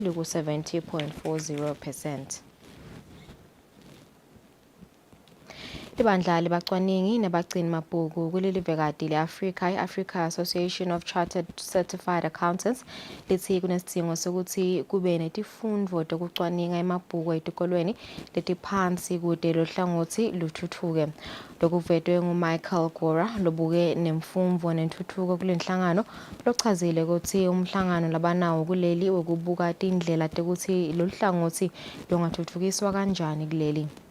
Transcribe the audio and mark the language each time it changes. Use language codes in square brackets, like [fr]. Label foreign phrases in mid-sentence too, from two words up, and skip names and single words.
[ss] 70.40%. Ibandla libacwaningi nabagcini mabhuku kuleli vekati le-Africa i-Africa Association of Chartered Certified Accountants lithi kunesidingo sokuthi kube netifundvo tokucwaninga emabhuku etikolweni letiphansi kude lo hlangothi luthuthuke. Lokuvetwe nguMichael Gora lobuke nemfumvo nentuthuko kulenhlangano lochazile ukuthi umhlangano labanawo kuleli wekubuka tindlela tekuthi lo hlangothi lungathuthukiswa kanjani kuleli.